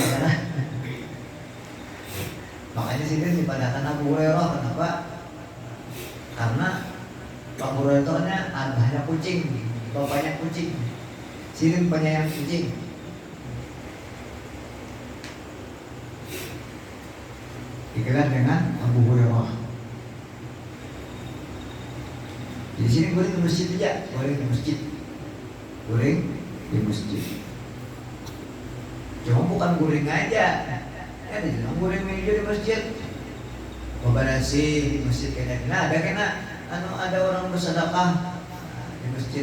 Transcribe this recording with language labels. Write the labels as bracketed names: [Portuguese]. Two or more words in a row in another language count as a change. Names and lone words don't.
[Banjar] Makanya sini dipadakan Abu Hurairah. [Indonesian] Kenapa? [Banjar] Karena Abu Hurairahnya abahnya kucing, bapaknya kucing, sini penyayang kucing. [Indonesian] Digelar dengan Abu Hurairah. [Banjar] Di sini guring di masjid aja, guring di masjid, guring di masjid. Cuma bukan guring aja, ya dibilang guring meja di masjid. Beberasi di masjid kena ada ada orang bersedekah di masjid.